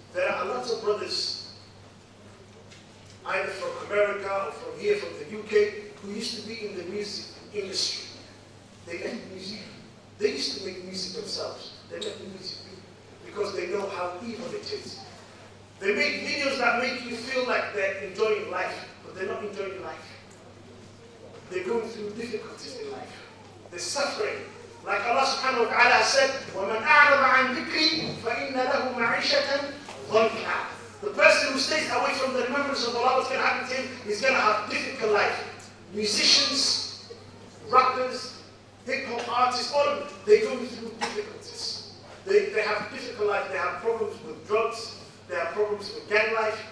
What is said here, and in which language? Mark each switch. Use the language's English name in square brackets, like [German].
[English] There are a lot of brothers, either from America or from here, from the UK, who used to be in the music industry. They left music. They used to make music themselves. They left the music because they know how evil it is. They make videos that make you feel like they're enjoying life, but they're not enjoying life. They're going through difficulties in life. They're suffering. Like Allah subhanahu wa ta'ala said, [Arabic] وَمَنْ أَعْرَضَ عَنْ ذِكْرِي فَإِنَّ لَهُ مَعِيشَةً ضَنْكًا. [English] The person who stays away from the remembrance of Allah, what's going to happen to him? He's going to have difficult life. Musicians, rappers, hip-hop artists, all of them, they go through difficulties. They have difficult life. They have problems with drugs. They have problems with gang life.